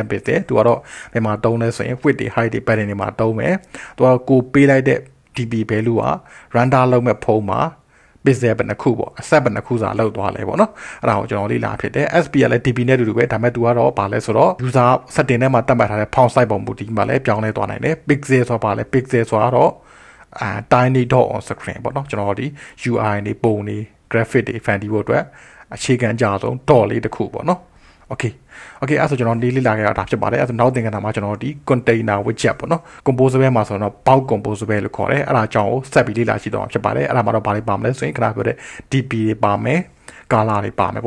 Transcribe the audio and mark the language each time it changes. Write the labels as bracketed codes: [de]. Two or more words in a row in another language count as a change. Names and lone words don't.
[my] pixel သူကတော့ဒီမှာတုံးလဲဆိုရင် width တွေ height တွေ pattern တွေမှာတုံးမယ်သူကကိုပေးလိုက်တဲ့ [en] DB value [my] က render လုပ်မဲ့ဖုန်းမှာpixel ဘယ်နှခုပေါ့ အဆက်ဘယ်နှခုစာလောက်သွားလဲပေါ့နော်အဲ့ဒါကိုကျွန်တော်လေ့လာဖြစ်တယ် SP ကလည်း DB နဲ့တူတူပဲဒါပေမဲ့သူကတော့ဗာလဲဆို တော့ [en] user setting [my] ထဲမှာတတ်မှတ်ထားတဲ့ [en] font size [my] ပုံမူဒီမှာလည်းပြောင်းလဲသွားနိုင်တယ် pixel ဆိုတာဗာလဲ pixel ဆိုတာတော့ [en] tiny dot on screen [my] ပေါ့နော်ကျွန်တော်ဒီ UI တွေပုံတွေ graphic တွေ fancy ဖို့အတွက်အခြေခံကြဆုံး dot လေးတစ်ခုပေါ့နော်Okay အဲ့ဆိုကျွန်တော်လေ့လာခဲ့တာဖြစ်ပါတယ်အဲ့ဆိုနောက်သင်ခန်းစာမှာကျွန်တော်ဒီ [en] container widget [my] ပေါ့နော် composable မှာဆိုတော့ [en] bulk composable [my] လို့ခေါ်တယ်အဲ့ဒါအကြောင်းကိုဆက်ပြီးလေ့လာကြည့်တော့ဖြစ်ပါတယ်အဲ့ဒါမှာတော့ဘာတွေပါမလဲဆိုရင်ခဏပြောတဲ့ DP တွေပါမယ် color တွေပါမယ်